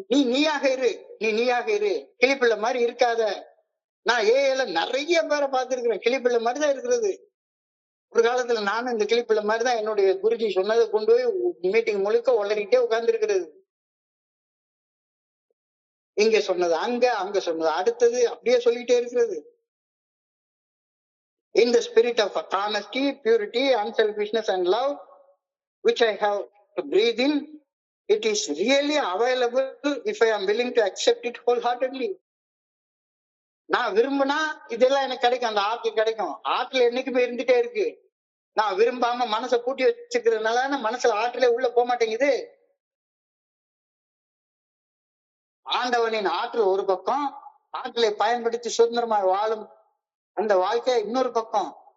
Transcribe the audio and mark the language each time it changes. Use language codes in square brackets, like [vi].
[ta] நீயாக இரு, நீயாக இரு. கிளிப்பிள்ளை மாதிரி இருக்காத. நான் ஏல நிறைய பேரை பார்த்திருக்கிறேன், கிளிப்பிள்ளை மாதிரிதான் இருக்கிறது. ஒரு காலத்துல நானும் இந்த கிளிப்பிள்ளை மாதிரிதான் என்னுடைய குருஜி சொன்னதை கொண்டு போய் மீட்டிங் முழுக்க உளறிட்டே உட்கார்ந்து இருக்கிறது. இங்க சொன்னது அங்க, அங்க சொன்னது அடுத்தது, அப்படியே சொல்லிட்டே இருக்கிறது. [en] In the spirit of honesty, purity, unselfishness and love, which I have to breathe in, it is really available if I am willing to accept it wholeheartedly. [ta] நான் விரும்பினா இதெல்லாம் எனக்கு கிடைக்கும், அந்த ஆற்றல் கிடைக்கும். ஆற்றல் என்னைக்குமே இருந்துட்டே இருக்கு. நான் விரும்பாம மனசை பூட்டி வச்சுக்கிறதுனால மனசுல ஆற்றலே உள்ள போக மாட்டேங்குது. ஆண்டவனின் ஆற்றல் ஒரு பக்கம், ஆற்றலை பயன்படுத்தி சுதந்திரமாய் வாழும் அந்த வாழ்க்கை இன்னொரு பக்கம்.